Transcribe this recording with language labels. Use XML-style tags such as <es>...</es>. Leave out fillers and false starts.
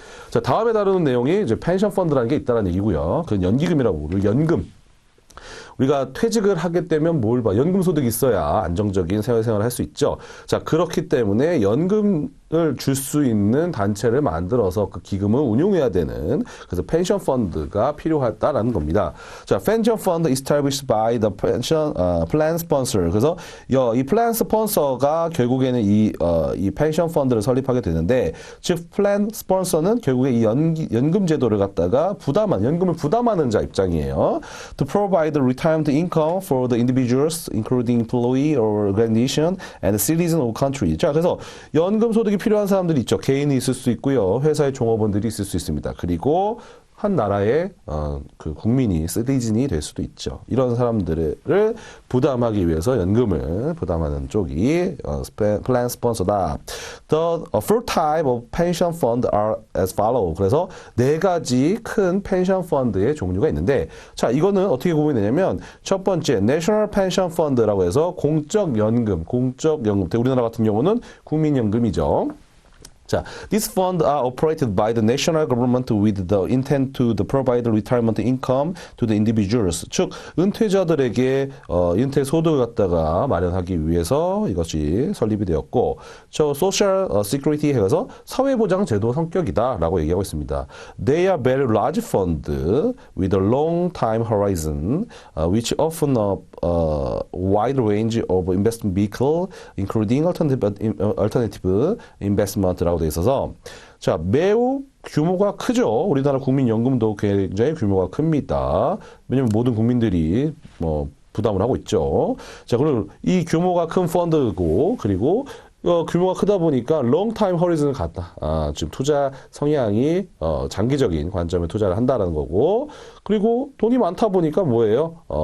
<ko>자, 다음에 다루는 내용이 이제 펜션 펀드라는 게 있다는 얘기고요. 그건 연기금이라고 부르고 연금. 우리가 퇴직을 하게 되면 뭘 봐? 연금 소득이 있어야 안정적인 생활을 할 수 있죠. 자, 그렇기 때문에 연금을 줄 수 있는 단체를 만들어서 그 기금을 운용해야 되는 그래서 펜션 펀드가 필요하다라는 겁니다. 자, 펜션 펀드</ko> <en>established by the pension plan sponsor.</en> <ko>그래서 이 플랜 스폰서가 결국에는 이 펜션 펀드를 설립하게 되는데, 즉 플랜 스폰서는 결국에 이 연금 제도를 갖다가 연금을 부담하는 자 입장이에요.</ko> <en>To provide retirement income for the individuals, including employee or organization and citizen of country.</en> <ko>자, 그래서 연금 소득이 필요한 사람들이 있죠. 개인이 있을 수 있고요. 회사의 종업원들이 있을 수 있습니다. 그리고 한 나라의 그 국민이 시티즌이 될 수도 있죠. 이런 사람들을 부담하기 위해서 연금을 부담하는 쪽이 플랜 스폰서다.</ko> <en>The four type of pension fund are as follow.</en> <ko>그래서 네 가지 큰 펜션 펀드의 종류가 있는데, 자, 이거는 어떻게 보면 되냐면 첫 번째 National Pension Fund라고 해서 공적 연금. 우리나라 같은 경우는 국민연금이죠.</ko> <en>자, these funds are operated by the national government with the intent to provide retirement income to the individuals.</en> <ko>즉, 은퇴자들에게 은퇴 소득을 갖다가 마련하기 위해서 이것이 설립이 되었고, 저 social security 해서 사회보장 제도 성격이다라고 얘기하고 있습니다.</ko> <en>They are very large funds with a long time horizon, which often a wide range of investment vehicle, including alternative investment라고</en> <ko>돼 있어서, 자, 매우 규모가 크죠. 우리나라 국민연금도 굉장히 규모가 큽니다. 왜냐면 모든 국민들이 부담을 하고 있죠. 자, 그리고 이 규모가 큰 펀드고, 그리고 규모가 크다 보니까 롱타임 허리즌을 갖다. 지금 투자 성향이 장기적인 관점에 투자를 한다는 거고, 그리고 돈이 많다 보니까 뭐예요?</ko>